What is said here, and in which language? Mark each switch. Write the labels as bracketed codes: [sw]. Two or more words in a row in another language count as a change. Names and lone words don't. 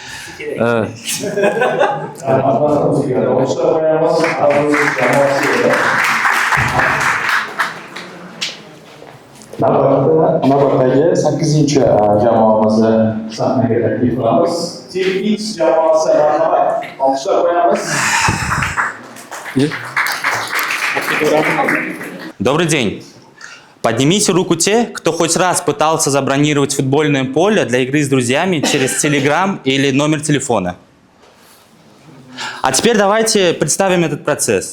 [uz] Navbatdagi 8-jamoamizni sahnaga taklif qilamiz. Team X jamoasi marhamat. Olqishlar qo'yamiz. [ru] Добрый день. Поднимите руку те, кто хоть раз пытался забронировать футбольное поле для игры с друзьями через Telegram или номер телефона. А теперь давайте представим этот процесс.